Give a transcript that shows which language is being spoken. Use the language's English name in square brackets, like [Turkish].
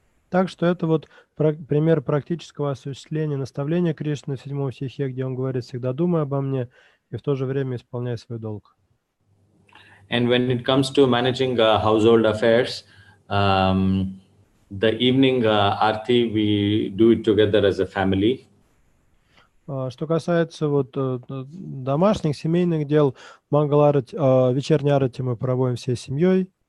[Russian] Так что это вот пример практического осуществления наставления Кришны в 7 стихе, где он говорит: «Всегда думай обо мне и в то же время исполняй свой долг». [English] And when it comes to managing household affairs, the evening arti, we do it together as a family. [Russian] Что касается вот домашних, семейных дел, Мангал-арати, вечерний арати мы проводим всей семьей.